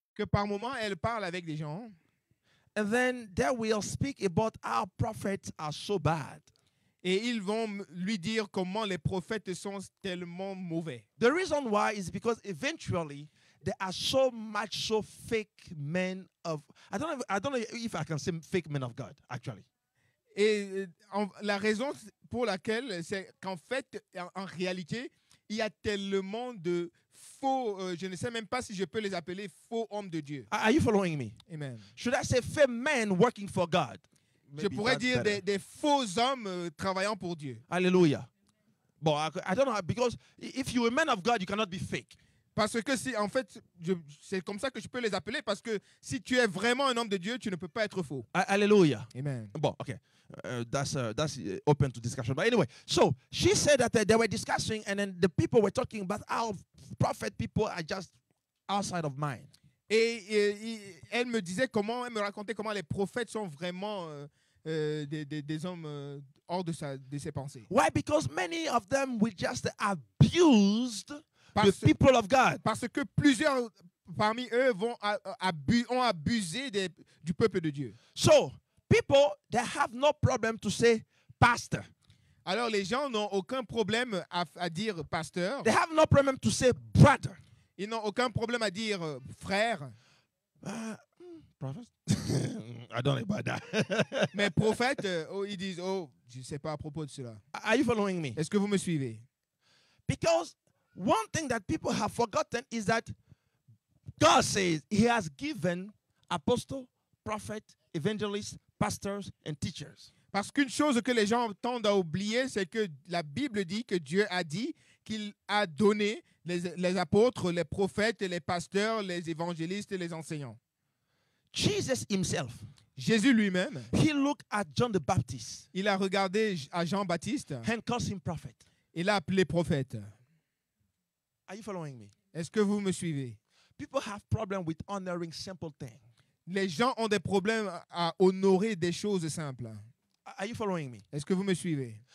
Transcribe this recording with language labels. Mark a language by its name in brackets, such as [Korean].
[French] que par moment, elle parle avec des gens [English] and then they will speak about our prophets are so bad. [French] et ils vont lui dire comment les prophètes sont tellement mauvais. [English] The reason why is because eventually there are so fake men of I don't know if I can say fake men of God actually. [French] Et la raison pour laquelle, c'est qu'en fait, en réalité, il y a tellement de faux, je ne sais même pas si je peux les appeler faux hommes de Dieu. [English] Are you following me? Amen. Should I say fake men working for God? [French] Je [English] Maybe [French] pourrais [English] that's [French] dire [English] better. [French] des faux hommes travaillant pour Dieu. [English] Hallelujah. But I don't know because if you're a man of God, you cannot be fake. [French] Parce que si, en fait, c'est comme ça que je peux les appeler, parce que si tu es vraiment un homme de Dieu, tu ne peux pas être faux. [English] Hallelujah. Amen. Well, okay. That's open to discussion. But anyway, so she said that they were discussing, and then the people were talking about our prophet people are just outside of mine. [French] Et elle me disait elle me racontait comment les prophètes sont vraiment des hommes hors de ses pensées. [English] Why? Because many of them will just abused the [French] Parce, [English] people of God. [French] parce que plusieurs parmi eux ont abusé du peuple de Dieu. [English] So people they have no problem to say pastor. [French] Alors les gens n'ont aucun problème à dire pasteur. [English] They have no problem to say brother. [French] Ils n'ont aucun problème à dire frère. [English] Prophet? I don't know about that. [French] Mais prophète, ils disent, je ne sais pas à propos de cela. [English] Are you following me? [French] Est-ce que vous me suivez? [English] Because one thing that people have forgotten is that God says He has given apostle, prophet, evangelists, pastors, and teachers. [French] Parce qu'une chose que les gens tendent à oublier, c'est que la Bible dit que Dieu a dit qu'il a donné les apôtres, les prophètes, les pasteurs, les évangélistes et les enseignants. [English] Jesus Himself, [French] Jésus lui-même, [English] He looked at John the Baptist [French] il a regardé à Jean-Baptiste [English] and called him prophet. [French] et l'a appelé prophète. [English] Are you following me? [French] Est-ce que vous me suivez? [English] People have problem with honoring simple things. [French] Les gens ont des problèmes à honorer des choses simples. [English] Are you following me? [French] Est-ce que vous me suivez?